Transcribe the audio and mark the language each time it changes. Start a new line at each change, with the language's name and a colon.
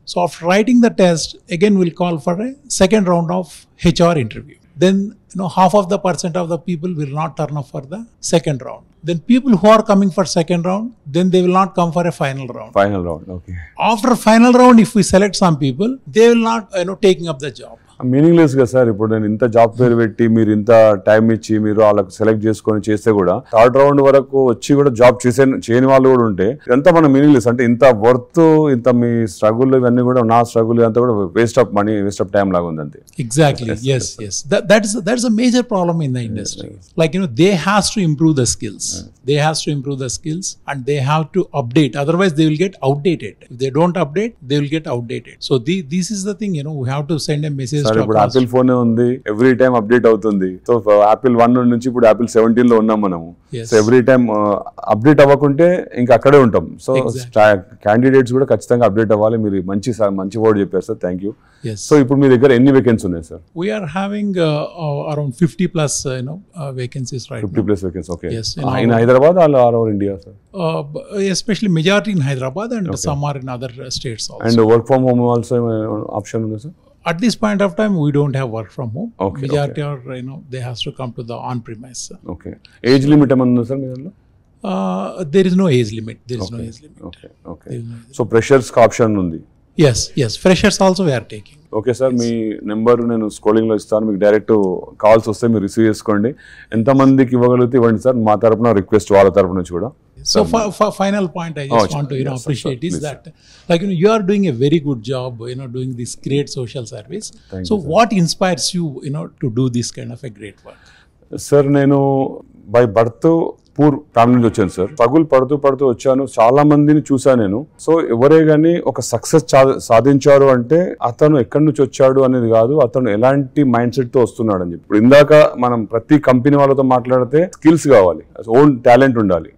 English: So after writing the test, again we'll call for a second round of HR interview. Then half of the % of the people will not turn up for the second round. Then people who are coming for second round, then they will not come for a final round. Final round, okay. After final round, if we select some people, they will not, taking up the job.
Telugu: Meaningless గా sir. ఇప్పుడు నేను ఇంత job పేరు పెట్టి మీరు ఇంత time ఇచ్చి మీరు వాళ్ళకి సెలెక్ట్ చేసుకొని చేస్తే కూడా థర్డ్ రౌండ్ వరకు వచ్చి కూడా జాబ్ చేయని వాళ్ళు కూడా ఉంటే ఇదంతా మన మీనింగ్లెస్. అంటే ఇంత వర్త్, ఇంత మీ స్ట్రగుల్ ఇవన్నీ కూడా నా స్ట్రగుల్ అంతా కూడా waste of money, waste of time లాగా ఉంది అంతే.
English: Exactly. Yes. That's a major problem in the industry. Like, they has to improve the skills. They has to improve the skills and they have to update. Otherwise, they will get outdated. If they don't update, they will get outdated. So this is the thing. We have to send a message.
Telugu: Sir ఇప్పుడు Apple phone ఉంది, every time update అవుతుంది. So Apple 1 నుంచి ఇప్పుడు Apple 17 లో ఉన్నాం మనము. So every time update అవ్వకుంటే ఇంకా అక్కడే ఉంటాం. సో క్యాండిడేట్స్ కూడా ఖచ్చితంగా అప్డేట్ అవ్వాలి. మీరు మంచి వర్డ్ చెప్పారు సార్, థ్యాంక్ యూ. సో ఇప్పుడు మీ దగ్గర ఎన్ని వేకెన్సీ ఉన్నాయి sir?
English: We are having around 50 plus vacancies right 50 now. plus vacancies, okay. Yes, in Hyderabad or all over India, sir? Especially majority in Hyderabad and some are in other states also. And work from home also option
Telugu: ఉంది
English: sir? At this point of time, we don't have work from home. Okay, majority are, they has to come to the on-premise. Okay. Age limit
Telugu: ఏమన్నా sir మీ దాంట్లో?
English: There is no age limit. There is no age limit. Okay.
Telugu: So freshers కి option ఉంది?
English: Yes. Freshers also we are taking.
Telugu: Okay sir, మీ number నేను scrolling లో ఇస్తాను, మీకు direct calls వస్తే మీరు రిసీవ్ చేసుకోండి. ఎంతమందికి ఇవ్వగలిగితే ఇవ్వండి సార్, మా తరపున రిక్వెస్ట్ వాళ్ళ తరపు నుంచి కూడా.
English: So final point I just want to appreciate is that like you are doing a very good job doing this great social service. So what inspires you to do this kind of a great work?
Telugu: Sir నేను by birth poor family నుంచి వచ్చాను sir. Struggle పడుతూ వచ్చాను, చాలా మందిని చూసాను నేను. So ఎవరే గానీ ఒక సక్సెస్ సాధించారు అంటే అతను ఎక్కడి నుంచి వచ్చాడు అనేది కాదు, అతను ఎలాంటి మైండ్ సెట్ తో వస్తున్నాడు అని చెప్పి. ఇప్పుడు ఇందాక మనం ప్రతి కంపెనీ వాళ్ళతో మాట్లాడితే స్కిల్స్ కావాలి, ఓన్ టాలెంట్ ఉండాలి.